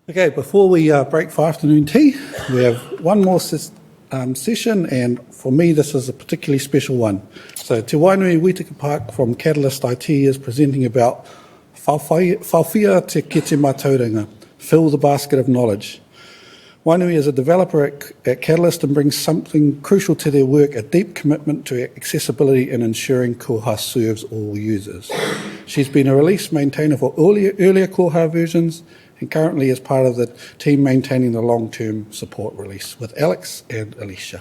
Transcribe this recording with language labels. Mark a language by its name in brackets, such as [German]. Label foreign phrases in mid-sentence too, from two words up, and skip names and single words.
[English] Okay, before we break for afternoon tea, we have one more session, and for me this is a particularly special one. So Te Wainui Witaka Park from Catalyst IT is presenting about Whaowhia te kete mātauranga, fill the basket of knowledge. Wainui is a developer at Catalyst and brings something crucial to their work, a deep commitment to accessibility and ensuring Koha serves all users. She's been a release maintainer for earlier Koha versions and currently is part of the team maintaining the long-term support release with Alex and Alicia.